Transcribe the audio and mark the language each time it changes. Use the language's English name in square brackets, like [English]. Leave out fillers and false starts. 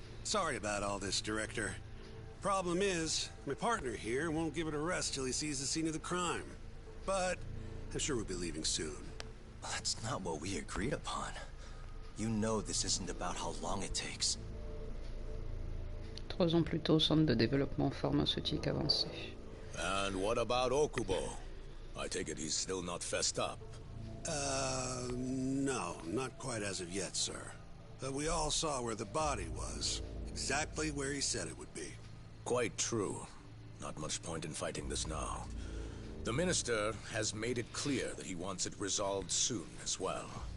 [English] Sorry about all this, Director. Problem is, my partner here won't give it a rest till he sees the scene of the crime. But I'm sure we'll be leaving soon. That's not what we agreed upon. You know this isn't about how long it takes. [French] 3 ans plus tôt, centre de développement pharmaceutique avancé. [English] And what about Okubo? I take it he's still not fessed up. No, not quite as of yet, sir. But we all saw where the body was. Exactly where he said it would be. Quite true. Not much point in fighting this now. The Minister has made it clear that he wants it resolved soon as well.